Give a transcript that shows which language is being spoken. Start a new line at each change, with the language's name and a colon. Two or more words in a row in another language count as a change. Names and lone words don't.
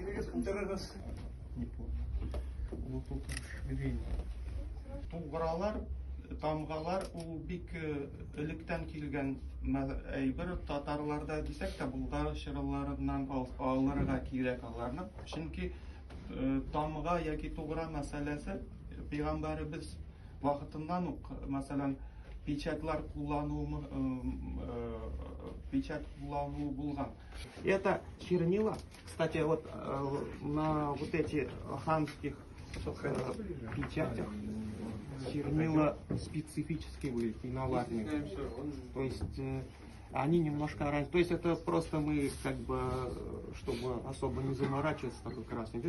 Russian: Тыргыз. Не помню.
Tatar: Ну тут тугралар, тамгалар ул бик электән килгән әйбер, татарларда дисәк тә болгар чырылларыннан алырга кирәк аларны. Чөнки тамга яки тугра мәсьәләсе пәйгамбәрбез вакытыннан ук, мәсәлән, печатлар куллану булган.
Russian: Это чернила, кстати, вот на вот эти ханских печатях чернила специфические были, инноватные. То есть они немножко разные. То есть это просто мы как бы, чтобы особо не заморачиваться, такой красный идет.